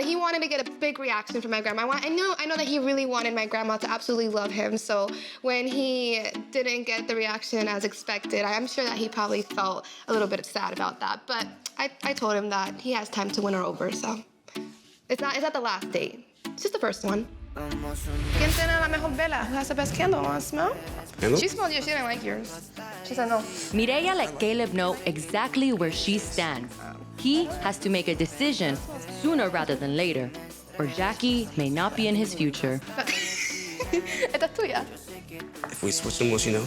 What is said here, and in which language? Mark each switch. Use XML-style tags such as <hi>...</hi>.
<en>He wanted to get a big reaction from my grandma. I know that he really wanted my grandma to absolutely love him. So when he didn't get the reaction as expected, I'm sure that he probably felt a little bit sad about that. But I told him that he has time to win her over. So it's not the last date. It's just the first one.</en> <es>¿Quién tiene la mejor vela?</es> <en>Who has the best candle? Want to smell? Candle? She smelled yours. She didn't like yours. She said no. Mireya let Caleb know exactly where she stands. He has to make a decision sooner rather than later, or Jackie may not be in his future.</en> <es>Esta es tuya.</es> <en>If we switch them, will she know?</en>